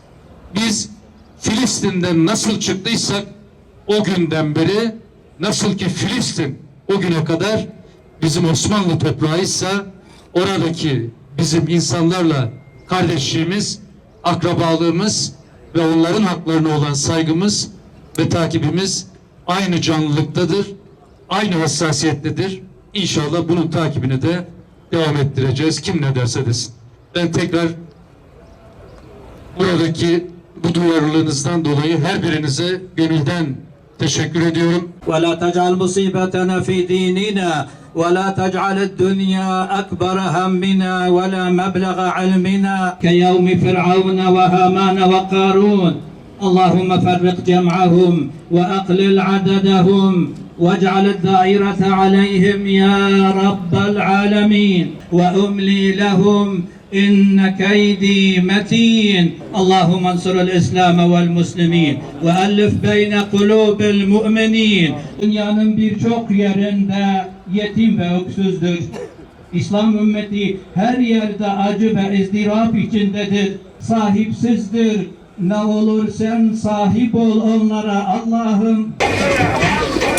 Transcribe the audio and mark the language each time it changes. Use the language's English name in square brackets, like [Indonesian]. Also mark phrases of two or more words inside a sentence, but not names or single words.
[Turkish] Biz Filistin'den nasıl çıktıysak o günden beri, nasıl ki Filistin o güne kadar bizim Osmanlı toprağıysa oradaki bizim insanlarla kardeşliğimiz, akrabalığımız ve onların haklarına olan saygımız ve takibimiz aynı canlılıktadır, aynı hassasiyettedir. İnşallah bunun takibini de devam ettireceğiz. Kim ne derse desin. Ben tekrar buradaki bu duyarlılığınızdan dolayı her birinize gönülden teşekkür ediyorum. [Arabic] ولا تجعل مصيبتنا في ديننا ولا تجعل الدنيا أكبر همنا ولا مبلغ علمنا كيوم فرعون وهامان وقارون اللهم فرق جمعهم وأقلل عددهم واجعل الدائرة عليهم يا رب العالمين وأملي لهم إن كيدي متين اللهم انصر الإسلام والمسلمين وألف بين قلوب المؤمنين. [Turkish] Dünyanın birçok yerinde yetim ve öksüzdür. İslam ümmeti her yerde acı ve ızdırap içindedir. Sahipsizdir. Ne olur sen sahip ol onlara Allah'ım.